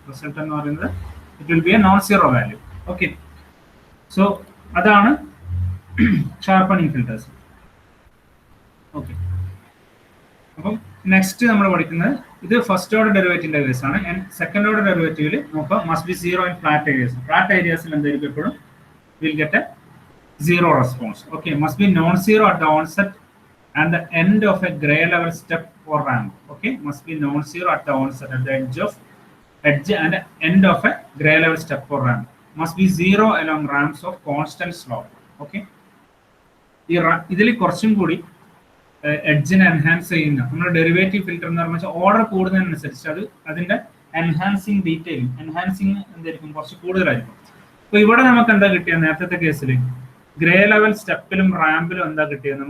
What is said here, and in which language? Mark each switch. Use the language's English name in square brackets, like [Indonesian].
[Malayalam] Result എന്ന് പറയുന്നത് [English] It will be a non zero value. [Malayalam] Okay, so അതാണ് sharpening filters. Okay, അപ്പം next നമ്മൾ പഠിക്കുന്നത് ഇത് ഫസ്റ്റ് ഓർഡർ ഡെറിവേറ്റീവിന്റെ കേസ് ആണ്. സെക്കൻഡ് ഓർഡർ ഡെറിവേറ്റീവിൽ നോക്കാം [English] Must be 0 in flat areas. [Malayalam] Flat ഏരിയാസിൽ എന്തായിരിക്കും എപ്പോഴും [English] Will get a 0 response. Okay, must be non zero at the onset and the end of a gray level step or ramp. Okay, must be non-zero at the onset, at the edge and end of a gray level step or ramp. Must be 0 along ramps of constant slope. [Malayalam] Okay, ഇതിൽ കുറച്ചും കൂടി എഡ്ജിനെ enhance ചെയ്യുന്ന നമ്മുടെ derivative filter എന്ന് പറഞ്ഞാൽ order കൂടുന്നതിനനുസരിച്ച് അത് അതിന്റെ എൻഹാൻസിങ് ഡീറ്റെയിലും എൻഹാൻസിങ് എന്തായിരിക്കും കുറച്ച് കൂടുതലായിരിക്കും. അപ്പൊ ഇവിടെ നമുക്ക് എന്താ കിട്ടിയത്? നേരത്തെ കേസിൽ ഗ്രേ ലെവൽ സ്റ്റെപ്പിലും റാമ്പിലും എന്താ കിട്ടിയത്?